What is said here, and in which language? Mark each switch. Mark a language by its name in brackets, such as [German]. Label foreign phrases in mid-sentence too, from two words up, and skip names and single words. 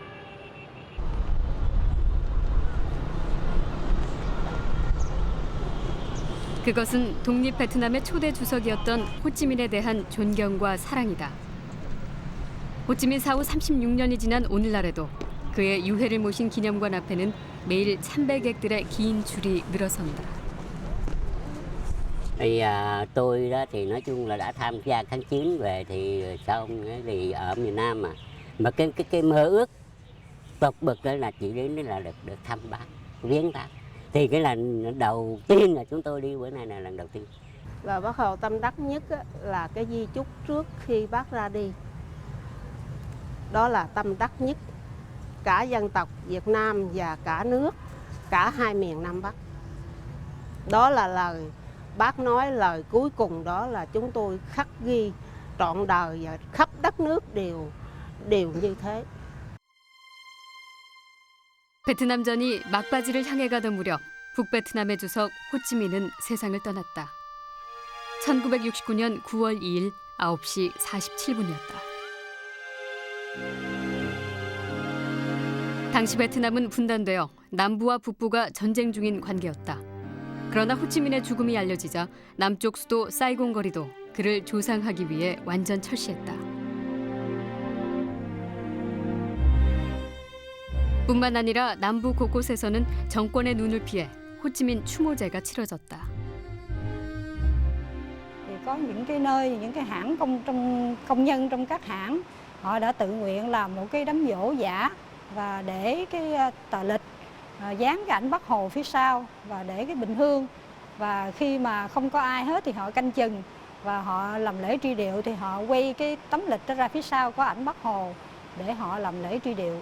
[Korean] 그것은 독립 베트남의 초대 주석이었던 호찌민에 대한 존경과 사랑이다. 호찌민 사후 36년이 지난 오늘날에도 그의 유해를 모신 기념관 앞에는 매일 참배객들의 긴 줄이 늘어선다. [Vietnamese] Tôi đó thì nói chung là đã tham gia kháng chiến về thì xong thì ở miền Nam mà cái mơ ước tột bực đó là chỉ đến là được thăm bác, viếng bác. Thì cái lần đầu tiên là chúng tôi đi bữa nay là lần đầu tiên. Và bác Hồ tâm đắc nhất là cái di chúc trước khi bác ra đi. Đó là tâm đắc nhất cả dân tộc Việt Nam và cả nước, cả hai miền Nam Bắc. Đó là lời bác nói, lời cuối cùng đó là chúng tôi khắc ghi trọn đời và khắp đất nước đều như thế. [Korean] 베트남전이 막바지를 향해 가던 무렵 북베트남의 주석 호찌민은 세상을 떠났다. 1969년 9월 2일 9시 47분이었다. 당시 베트남은 분단되어 남부와 북부가 전쟁 중인 관계였다. 그러나 호찌민의 죽음이 알려지자 남쪽 수도 사이공 거리도 그를 조상하기 위해 완전 철시했다. 뿐만 아니라 남부 곳곳에서는 정권의 눈을 피해 호찌민 추모제가 치러졌다. [Vietnamese] Có những cái nơi, những cái hãng công nhân trong các hãng họ đã tự nguyện làm một cái đám giỗ giả và để cái tờ lịch dán cái ảnh Bác Hồ phía sau và để cái bình hương, và khi mà không có ai hết thì họ canh chừng và họ làm lễ truy điệu thì họ quay cái tấm lịch đó ra phía sau có ảnh Bác Hồ để họ làm lễ truy điệu.